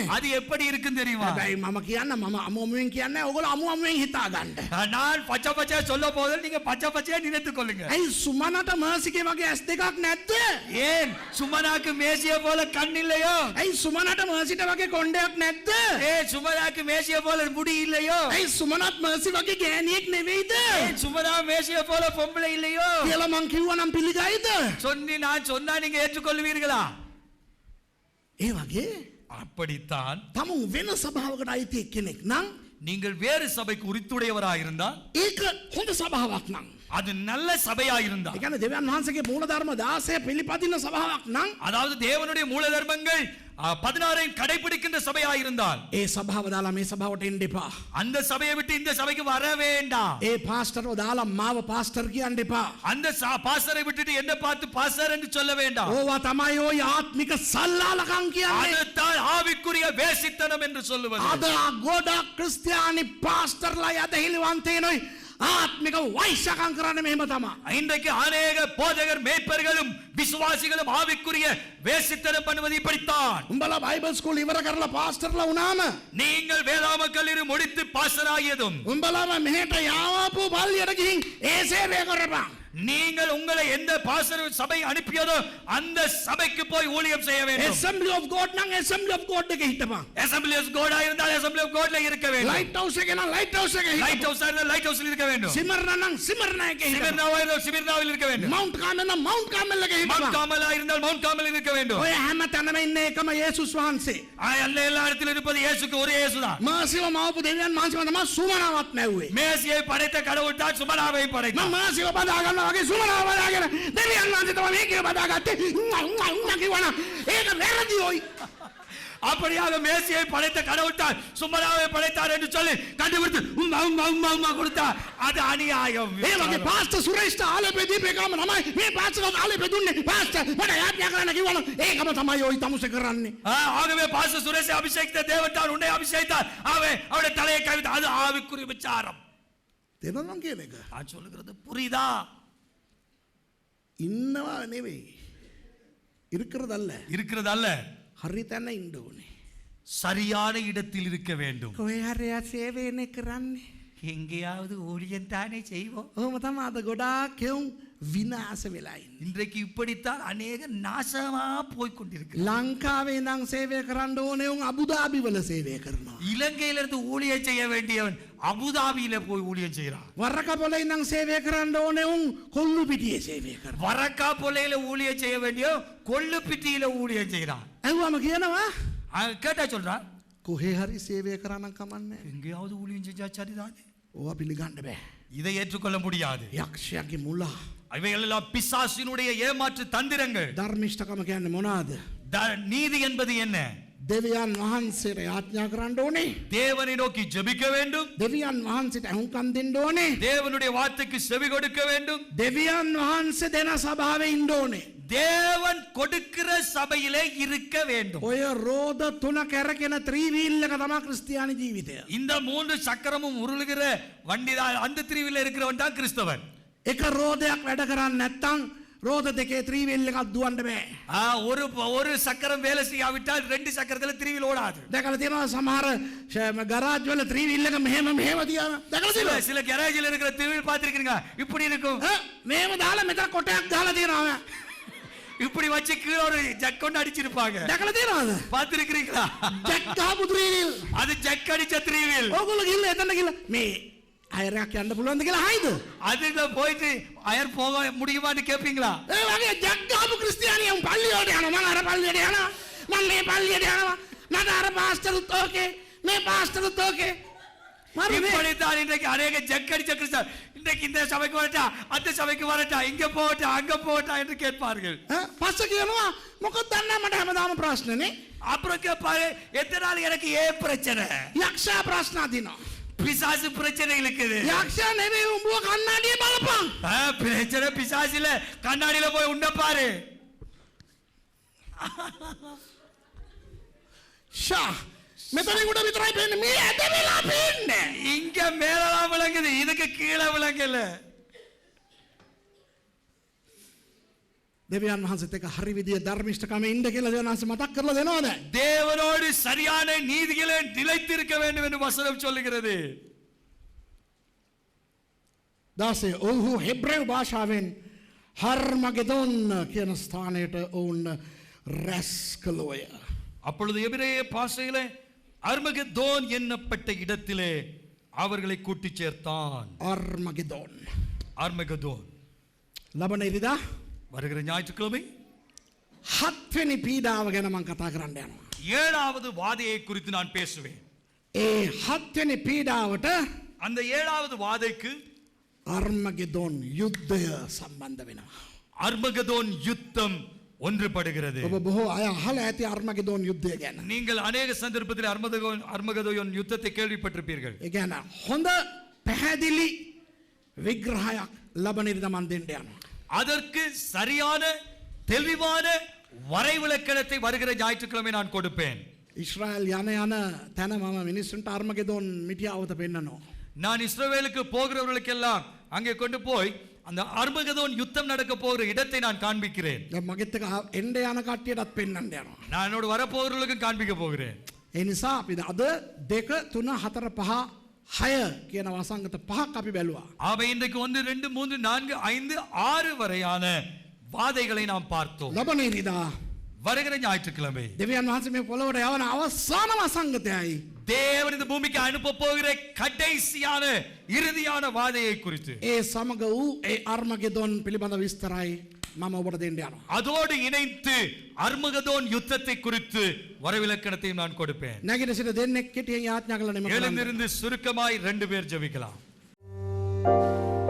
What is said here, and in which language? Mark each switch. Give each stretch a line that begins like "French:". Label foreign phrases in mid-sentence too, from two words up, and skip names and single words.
Tamil: அது எப்படி இருக்குன்னு தெரியுமா?
Sinhala: හැබැයි මම කියන්න මම අමුමුවෙන් කියන්නේ ඔයගොල්ලෝ අමුමුවෙන් හිතා ගන්න.
Tamil: நான் பச்சை பச்சையா சொல்ல போதில் நீங்க பச்சை பச்சையா நினைத்துக் கொள்ளுங்க.
Sinhala: ඇයි සුමනට මර්සිගේ වගේ ඇස් දෙකක් නැද්ද?
Tamil: ஏன் சுமனாக்கு மேசிய போல கண் இல்லையோ?
Sinhala: ඇයි සුමනට මර්සිට වගේ කොණ්ඩයක් නැද්ද?
Tamil: ஏன் சுமனாக்கு மேசிய போல முடி இல்லையோ?
Sinhala: ඇයි සුමනත් මර්සි වගේ ගෑණියෙක් නෙවෙයිද?
Tamil: ஏன் சுமனா மேசிய போல பொம்பளை இல்லையோ?
Sinhala: කියලා මං කිව්වනම් පිළිගයිද?
Tamil: நான் சொன்னா நீங்க ஏற்றுக்கொள்வீர்களா?
Sinhala: ඒ වගේ
Tamil: அப்படித்தான்
Sinhala: තමුන් වෙන සභාවකට අයිති කෙනෙක් නම්
Tamil: நீங்கள் வேறு சபைக்கு உரித்துடையவராக இருந்தால்
Sinhala: ඒක හොඳ සභාවක් නම්
Tamil: அது நல்ல சபையா இருந்தா,
Sinhala: ඒ කියන්නේ දෙවියන් වහන්සේගේ මූලධර්ම 16 පිළිපදින සභාවක් නම්
Tamil: அதாவது தேவனுடைய மூல தர்மங்கள் 16 கடைபிடிக்கின்ற சபையா இருந்தால்
Sinhala: ඒ සභාව දාලා මේ සභාවට එන්න එපා.
Tamil: அந்த சபையை விட்டு இந்த சபைக்கு வர வேண்டாம்.
Sinhala: ඒ පාස්ටර්ව දාලා මාව පාස්ටර් කියන්න එපා.
Tamil: அந்த பாஸ்டரை விட்டுட்டு என்ன பார்த்து பாஸ்டர் என்று சொல்ல வேண்டாம்.
Sinhala: ඕවා තමයි ওই ආත්මික සල්ලාලකම් කියන්නේ.
Tamil: அதுதான் ஆவிக்குரிய வேசித்தனம் என்று சொல்லுவது.
Sinhala: අද ගොඩක් ක්‍රිස්තියානි පාස්ටර්ලා යදහිලිවන්තේනොයි ආත්මික වෛශ්‍යකම් කරන්නේ මෙහෙම තමයි.
Tamil: இன்றைக்கு அநேக போதகர் மேய்ப்பர்களும் விசுவாசிகளும் ஆவிக்குரிய வேசித்தனம் பண்ணுவது இப்படித்தான்.
Sinhala: උඹලා
English: Bible school
Sinhala: ඉවර කරලා පාස්ටර්ලා වුණාම
Tamil: நீங்கள் வேதாம கல்லூரி முடித்து பாஸ்டர் ஆகியதும்
Sinhala: උඹලාම මෙහෙට යාවපු පල්ලියට ගිහින් ඒ සේවය කරපන්.
Tamil: நீங்கள் உங்களை எந்த பாஸ்டர் சபை அனுப்பியதோ அந்த சபைக்கு போய் ஊழியம் செய்ய வேண்டும்.
Sinhala: assembly of god නම් assembly of god එකේ හිටපන්.
Tamil: assembly of god இருந்தால் assembly of godல இருக்க வேண்டும்.
Sinhala: light house එකේ නම් light house එකේ
Tamil: light house இருந்தால் light house இருக்க வேண்டும்.
Sinhala: சிமர்னா නම් சிமர்னா එකේ හිටපන්.
Tamil: சிமிர்னாவா இருந்தால் சிமிர்னாவில் இருக்க வேண்டும்.
Sinhala: mount carmel නම් mount carmel එකේ
Tamil: மவுண்ட்
Sinhala: හිටපන්.
Tamil: கார்மெலா இருந்தால் மவுண்ட் கார்மெல் இருக்க வேண்டும்.
Sinhala: ඔය හැම තැනම ඉන්නේ එකම යේසුස් වහන්සේ.
Tamil: எல்லா இடத்திலும் இருப்பது இயேசுக்கு ஒரே இயேசுதான்.
Sinhala: මාසිව මවපු දෙවියන් වහන්සේම තමයි සුමනාවත් නැව්වේ.
Tamil: மேசியை படைத்த கடவுள் தான் சுமனாவை
Sinhala: මම
Tamil: படைத்தார்.
Sinhala: මාසිව බදා ගන්නවා වගේ සුමනාව බදාගෙන දෙවියන් වහන්සේ තමයි මේකේ බදාගත්තේ. කිව්වනම් ඒක වැරදිෝයි.
Tamil: அப்படியாக மேசியை படைத்த கடவுள் தான் சுமனாவை படைத்தார் என்று சொல்லி கண்டுபிடித்து உம்மா கொடுத்தார். அது அநியாயம்.
Sinhala: ඒ වගේ පාස්ටර් සුරේෂ්ට ආලේපේ දීපේකම තමයි මේ පාස්ටර්ට ආලේපේ දුන්නේ. පාස්ටර් මට යාඥා කරන්න කිව්වනම් ඒකම තමයි ওই තමුසේ කරන්නේ.
Tamil: ஆகவே பாஸ்டர் சுரேஷை அபிஷேகித்த தேவன் தான் உன்னை அபிஷேகித்தார். அவருடைய தலையை கவிழ்த்து அது ஆவிக்குரிய விசாரம்.
Sinhala: තේරෙනවද කියන එක?
Tamil: நான் சொல்லுகிறது புரியுதா?
Sinhala: ඉන්නවා නෙවෙයි.
Tamil: இருக்கிறதல்ல. இருக்கிறது அல்ல,
Sinhala: හරි තැන ඉන්න ඕනේ.
Tamil: சரியான இடத்தில் இருக்க வேண்டும்.
Sinhala: කොහේ හරි සේවයනේ කරන්නේ.
Tamil: எங்கேயாவது ஊழியம் தானே செய்வோம்.
Sinhala: ඔහොම තමයි අද ගොඩාක් කෙවුම් විනාශ වෙලා ඉන්නේ.
Tamil: இன்றைக்கு இப்படித்தான் அநேக நாசமா போய் கொண்டிருக்கு.
Sinhala: ලංකාවේ නම් සේවය කරන්න ඕනේ උන් අබුදාබි වල සේවය කරනවා.
Tamil: இலங்கையிலிருந்து ஊழியம் செய்ய வேண்டியவன் அபுதாபியில போய் ஊழியம் செய்யறான்.
Sinhala: වරකපොලේ නම් සේවය කරන්න ඕනේ උන් කොල්ලු පිටියේ සේවය කරනවා.
Tamil: வரக்கா பொலையில ஊழியம் செய்ய வேண்டிய கொள்ளுப்பிட்டியில ஊழியம் செய்யறான்.
Sinhala: ඇහුවම කියනවා
Tamil: கேட்டா சொல்றான்,
Sinhala: කොහේ හරි සේවය කරන්න කමන්නේ.
Tamil: எங்கேயாவது ஊழியம் செஞ்சா சரிதானே,
Sinhala: ඕවා පිළිගන්න බෑ.
Tamil: இதை ஏற்றுக்கொள்ள முடியாது.
Sinhala: යක්ෂයාගේ මුලා.
Tamil: இவைகள் எல்லாம் பிசாசினுடைய ஏமாற்று தந்திரங்கள்.
Sinhala: ධර්මිෂ්ඨකම කියන්නේ මොනවාද?
Tamil: நீதி என்பது என்ன?
Sinhala: දෙවියන් වහන්සේට යාඥා කරන්න ඕනේ.
Tamil: தேவனை நோக்கி ஜெபிக்க வேண்டும்.
Sinhala: දෙවියන් වහන්සේට අහුම්කම් දෙන්න ඕනේ.
Tamil: தேவனுடைய வார்த்தைக்கு செவி கொடுக்க வேண்டும்.
Sinhala: දෙවියන් වහන්සේ දෙන සභාවේ ඉන්න ඕනේ.
Tamil: தேவன் கொடுக்கிற சபையிலே இருக்க வேண்டும்.
Sinhala: ඔය රෝද තුන කැරකෙන ත්‍රිවීල් එක තමයි ක්‍රිස්තියානි ජීවිතය.
Tamil: இந்த 3 சக்கரமும் உருளுகிற வண்டிதான் அந்த த்ரீவீல்ல இருக்கிறவன் தான் கிறிஸ்தவன்.
Sinhala: එක රෝදයක් වැඩ කරන්නේ නැත්නම් රෝද දෙකේ ත්‍රිවීල් එකක් දුවන්න බෑ.
Tamil: ஒரு சக்கரம் வேலை செய்யாவிட்டால் 2 சக்கரத்துல த்ரீவீல் ஓடாது.
Sinhala: දැකලා තියෙනවා සමහර ගරාජ් වල ත්‍රිවීල් එක මෙහෙම තියන. දැකලා තියෙනවා.
Tamil: சில கேரேஜ்ல இருக்கிற த்ரீவீல் பாத்திருக்கீங்க, இப்படி இருக்கும்.
Sinhala: මෙහෙම දාලා මෙතන කොටයක් දාලා තියෙනවා.
Tamil: இப்படி வச்சு கீழ ஒரு ஜக் கொண்டு அடிச்சிருப்பாங்க.
Sinhala: දැකලා තියෙනවද?
Tamil: பாத்திருக்கீங்களா?
Sinhala: ජැක් ගහපු ත්‍රිවීල්.
Tamil: அது ஜக் அடிச்ச த்ரீவீல்.
Sinhala: ඕගොල්ලෝ ගිහලා එතන ගිහලා මේ අයරයක් යන්න පුළුවන්ද කියලා හයිද?
Tamil: அதுல போயிட்டு அயர் போக முடியுமான்னு கேப்பீங்களா?
Sinhala: ඒ වගේ ජැක් ගහපු ක්‍රිස්තියානියන් පල්ලියට යනවා. මම අර පල්ලියට යනවා. මම මේ පල්ලියට යනවා. මට අර පාස්ටරුත් ඕකේ. මේ පාස්ටරුත් ඕකේ.
Tamil: இப்படித்தான் இன்றைக்கு அநேக ஜக் அடிச்ச கிறிஸ்தவர் இன்றைக்கு இந்த சபைக்கு வரட்டா, அந்த சபைக்கு வரட்டா, இங்க போகட்டா, அங்க போகட்டா என்று கேட்பார்கள்.
Sinhala: පස්ස කියනවා මොකද දන්නේ මට හැමදාම ප්‍රශ්නනේ.
Tamil: அப்புறம் கேட்பாரு, எத்தனை நாள் எனக்கு ஏன் பிரச்சனை?
Sinhala: යක්ෂයා ප්‍රශ්න අදිනවා.
Tamil: பிசாசு பிரச்சனை இருக்குது.
Sinhala: යක්ෂයා නෙවෙයි උඹව කන්නඩියේ බලපන්.
Tamil: பிரச்சனை பிசாசில கண்ணாடியில போய் உண்ட பாரு.
Sinhala: ෂා මෙතනින් උඩ විතරයි පේන්නේ. මේ ඇද වෙලා පේන්නේ.
Tamil: இங்க மேலதான் விளங்குது, இதுக்கு கீழே விளங்கல.
Sinhala: දෙවියන් වහන්සේත් එක්ක හරි විදිය ධර්මිෂ්ඨකම ඉන්න කියලා දෙවියන් වහන්සේ මතක් කරලා දෙනවද?
Tamil: தேவனோடு சரியான நீதிகளை நிலைத்திருக்க வேண்டும் என்று வசனம் சொல்லுகிறது.
Sinhala: 16 ඔහු හෙබ්‍රේව භාෂාවෙන් හර්මගෙදොන් කියන ස්ථානයට ඔවුන් රැස් කළෝය.
Tamil: அப்பொழுது எபிரேய பாஷையிலே அர்மகெதோன் என்னப்பட்ட இடத்திலே அவர்களை கூட்டி சேர்த்தான்.
Sinhala: අර්මගෙදොන්.
Tamil: அர்மகெதோன்.
Sinhala: ලබන ඉරිදා
Tamil: வருகிற ஞாயிற்றுக்கிழமை
Sinhala: 7 වෙනි පීඩාව ගැන මම කතා කරන්න යනවා.
Tamil: 7வது வாதையை குறித்து நான் பேசுவேன்.
Sinhala: ඒ 7 වෙනි පීඩාවට
Tamil: அந்த 7வது வாதைக்கு
Sinhala: අර්මගෙදොන් යුද්ධය සම්බන්ධ වෙනවා.
Tamil: அர்மகதோன் யுத்தம் ஒன்றுபடுகிறது.
Sinhala: ඔබ බොහෝ අය අහලා ඇති අර්මගෙදොන් යුද්ධය ගැන.
Tamil: நீங்கள் அநேக சந்தர்ப்பத்தில் அர்மகதோன் யுத்தத்தை கேள்விப்பட்டிருப்பீர்கள்.
Sinhala: ඒ කියන්නේ හොඳ පැහැදිලි විග්‍රහයක් ලබන ඉරිදා මන් දෙන්න යනවා.
Tamil: அதற்கு சரியான தெளிவான வரைவிலக்கணத்தை வருகிற ஞாயிற்றுக்கிழமை நான் கொடுப்பேன்.
Sinhala: ඉස්රායල් යන තැන මම මිනිස්සුන්ට අර්මගෙදොන් මිටියාවත පෙන්නනවා.
Tamil: நான் இஸ்ரவேலுக்கு போகிறவர்களுக்கெல்லாம் அங்கே கொண்டு போய் அந்த அர்மகதோன் யுத்தம் நடக்க போகிற இடத்தை நான் காண்பிக்கிறேன்.
Sinhala: දැන් මගෙත් එක එන්න යන කට්ටියටත් පෙන්නන්න යනවා.
Tamil: நான் என்னோட வரப்போகிறவர்களுக்கும் காண்பிக்க போகிறேன்.
Sinhala: ඒ නිසා අපි අද 2 3 4 5 6 කියන වසංගත පහක් අපි බැලුවා.
Tamil: ஆக இன்றைக்கு 1 2 3 4 5 6 வரையான வாதைகளை நாம் பார்த்தோம்.
Sinhala: ලබන ඉරිදා
Tamil: வருகிற ஞாயிற்றுக்கிழமை
Sinhala: දෙවියන් වහන්සේ මේ පොළොවට යවන අවසාන වසංගතයයි.
Tamil: தேவன் இந்த பூமிக்கு அனுப்ப போகிற கடைசியான இறுதியான வாதையை குறித்து
Sinhala: ඒ සමග වූ ඒ අර්මගෙදොන් පිළිබඳ විස්තරයි මම ඔබට දෙන්න යනවා.
Tamil: அதோடு இணைத்து அர்மகதோன் யுத்தத்தை குறித்து வரைவிலக்கணத்தையும் நான் கொடுப்பேன்.
Sinhala: නැගිට සිට දෙන්නෙක් කෙටියෙන් යාඥා කළා නෙමෙයි.
Tamil: எழுந்திருந்து சுருக்கமாய் 2 பேர் ஜெபிக்கலாம்.